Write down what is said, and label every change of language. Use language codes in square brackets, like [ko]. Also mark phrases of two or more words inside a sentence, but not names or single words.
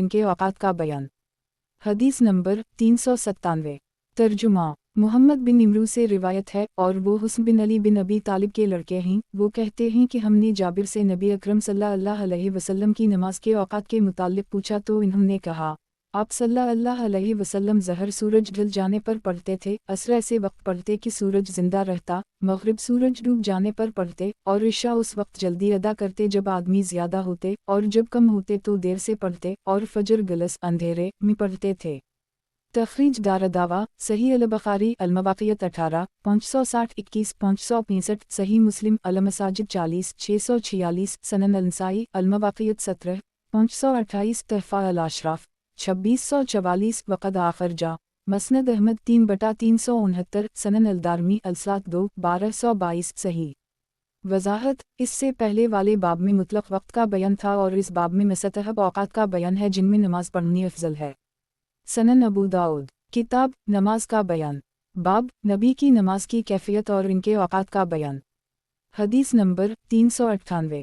[ur] ان کے اوقات کا بیان، حدیث نمبر 397 ترجمہ محمد بن عمرو سے روایت ہے اور وہ حسن بن علی بن ابی طالب کے لڑکے ہیں، وہ کہتے ہیں کہ ہم نے جابر سے نبی اکرم [ar] صلی اللہ علیہ وسلم [ur] کی نماز کے اوقات کے متعلق پوچھا تو انہوں نے کہا آپ [ar] صلی اللہ علیہ وسلم [ur] ظہر سورج ڈھل جانے پر پڑھتے تھے، عصر ایسے وقت پڑھتے کہ سورج زندہ رہتا، مغرب سورج ڈوب جانے پر پڑھتے، اور عشاء اس وقت جلدی ادا کرتے جب آدمی زیادہ ہوتے، اور جب کم ہوتے تو دیر سے پڑھتے، اور فجر غلس اندھیرے میں پڑھتے تھے. تخریج دارالدعوہ، صحیح البخاری المواقیت 18، 560 21 565، صحیح مسلم المساجد 40 646, سنن النسائی المواقیت 17، 528، تحفۃ الاشراف 2644, [ar] وقد أخرجه, [ur] مسند احمد 3/369، سنن الدارمی الصلاۃ 2 1222، صحیح. वज़ाहत, اس سے پہلے والے باب میں مطلق وقت کا بیان تھا اور اس باب میں مستحب اوقات کا بیان ہے جن میں نماز پڑھنی افضل ہے. سنن ابو داؤد، کتاب نماز کا بیان، باب نبی کی نماز کی کیفیت اور ان کے اوقات کا بیان. حدیث نمبر 398.